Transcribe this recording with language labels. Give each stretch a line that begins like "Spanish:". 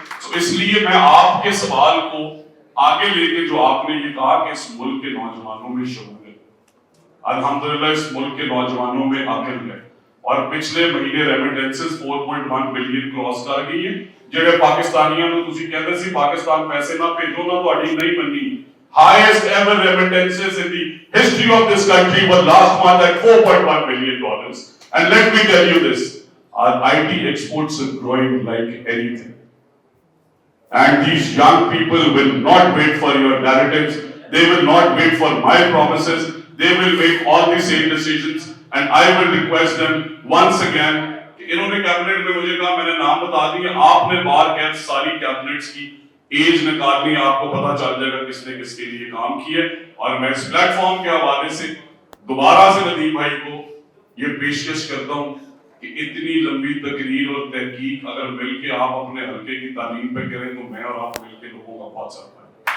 Urdu: تو اس لیے میں آپ کے سوال کو آگے لے کے جو آپ نے یہ کہا کہ اس ملک کے نوجوانوں میں شعور ہے، الحمدللہ اس ملک کے نوجوانوں میں عقل ہے. اور پچھلے مہینے ریمیٹنسز 4.1 بلین کراس کر گئی ہیں.
Punjabi: جڑے پاکستانیاں نوں تسی کہندے سی پاکستان پیسے نہ بھیجو نہ تہاڈی نہیں بننی.
English: Highest ever remittances in the history of this country were last month at $4.1 billion. And let me tell you this, our IT exports are growing like anything. And these young people will not wait for your narratives. They will not wait for my promises. They will make all the same decisions. And I will request them once again.
Urdu: انہوں نے cabinet میں مجھے کہا، میں نے نام بتا دیے، آپ نے بار کیب ساری کیبنٹس کی ایج نکالنی، آپ کو پتا چل جائے گا کس نے کس کے لیے کام کیے. اور میں اس پلیٹ فارم کے حوالے سے دوبارہ سے ندیم بھائی کو یہ پیشکش کرتا ہوں کہ اتنی لمبی تقریر اور تحقیق اگر مل کے آپ اپنے حلقے کی تعلیم پہ کریں تو میں اور آپ مل کے لوگوں کا بہت سارا ہے.